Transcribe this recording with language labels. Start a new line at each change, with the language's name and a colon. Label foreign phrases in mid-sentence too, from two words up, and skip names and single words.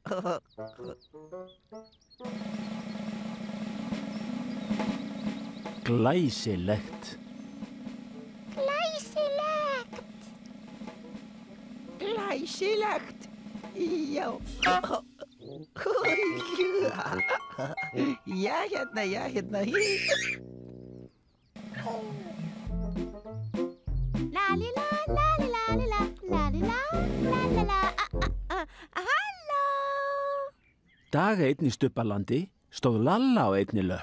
Icelandic: Glæsilegt. Glæsilegt. Glæsilegt. Já. Já, hérna, já, hérna. La li la la li la li la la li la la la la. Dag einn í Stubbalandi stóð Lalla á einni löpp.